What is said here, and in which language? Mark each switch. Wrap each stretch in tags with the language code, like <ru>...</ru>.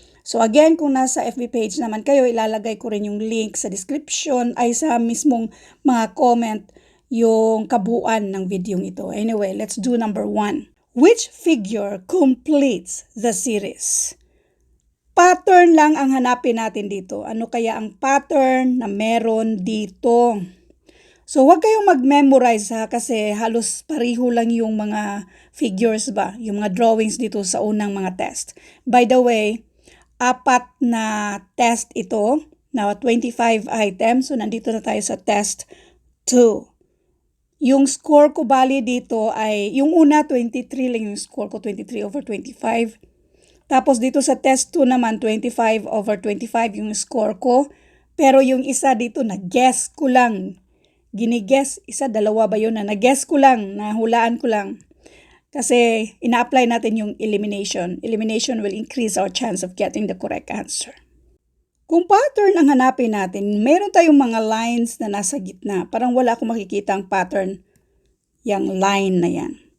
<tl>So again, kung nasa FB page naman kayo, ilalagay ko rin yung link sa description ay sa mismong mga comment yung kabuuan ng video ito.</tl> <en>Anyway, let's do number 1. Which figure completes the series?</en> <tl>Pattern lang ang hanapin natin dito. Ano kaya ang pattern na meron dito? So, huwag kayong mag-memorize ha kasi halos pariho lang yung mga figures ba, yung mga drawings dito sa unang mga test.</tl> <en>By the way,</en> <tl>4 na test ito, na 25 items. So, nandito na tayo sa test 2. Yung score ko bali dito ay, yung una 23 lang yung score ko, 23/25. Tapos dito sa test 2 naman, 25/25 yung score ko. Pero yung isa dito, na-guess ko lang. Giniguess, dalawa ba yun na nag-guess ko lang, nahulaan ko lang. Kasi ina-apply natin yung elimination.</tl> <en>Elimination will increase our chance of getting the correct answer.</en> <tl>Kung pattern ang hanapin natin, meron tayong mga lines na nasa gitna. Parang wala akong makikita ang pattern, yung line na yan.</tl>